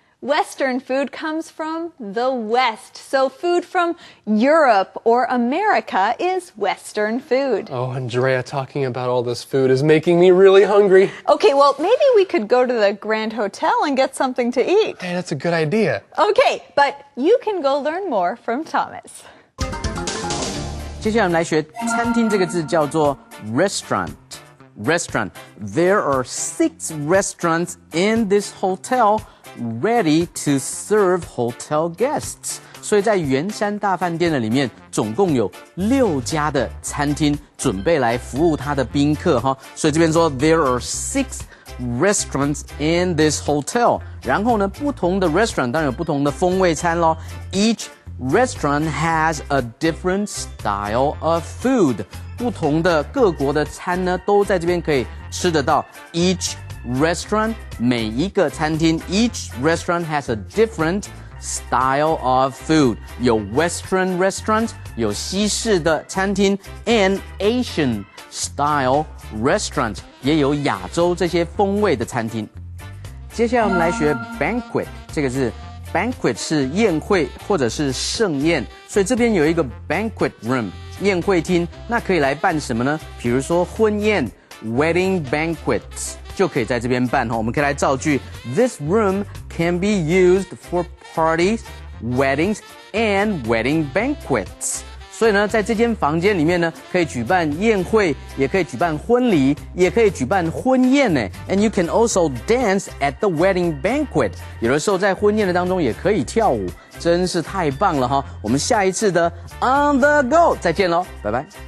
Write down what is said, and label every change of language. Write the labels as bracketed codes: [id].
[en] Western food comes from the West. So food from Europe or America is Western food. Oh, Andrea, talking about all this food is making me really hungry. Okay, well, maybe we could go to the Grand Hotel and get something to eat. Hey, that's a good idea. Okay, but you can go learn more from Thomas. [zh] 接下来我们来学餐厅这个字叫做 restaurant。Restaurant. [en] There are 6 restaurants in this hotel ready to serve hotel guests. [zh] 所以在圆山大饭店的里面，总共有6家的餐厅准备来服务他的宾客哈。所以这边说 [en] there are 6 restaurants in this hotel. [zh] 然后呢，不同的 restaurant 当然有不同的风味餐咯。 [en] Each restaurant has a different style of food. [zh] 不同的各国的餐呢，都在这边可以吃得到。 [en] Each restaurant [zh] 每一个餐厅 [en] each restaurant has a different style of food， [zh] 有 Western restaurant， 有西式的餐厅 ， [en] and Asian style restaurant， [zh] 也有亚洲这些风味的餐厅。接下来我们来学 banquet， 这个字 banquet 是宴会或者是盛宴，所以这边有一个 banquet room 宴会厅，那可以来办什么呢？比如说婚宴 [en] wedding banquets [zh] 就可以在这边办我们可以来造句 [en] This room can be used for parties, weddings and wedding banquets。 [zh] 所以呢，在这间房间里面呢，可以举办宴会，也可以举办婚礼，也可以举办婚宴呢。 [en] And you can also dance at the wedding banquet。 [zh] 有的时候在婚宴的当中也可以跳舞，真是太棒了哈！我们下一次的 On the Go 再见喽，拜拜。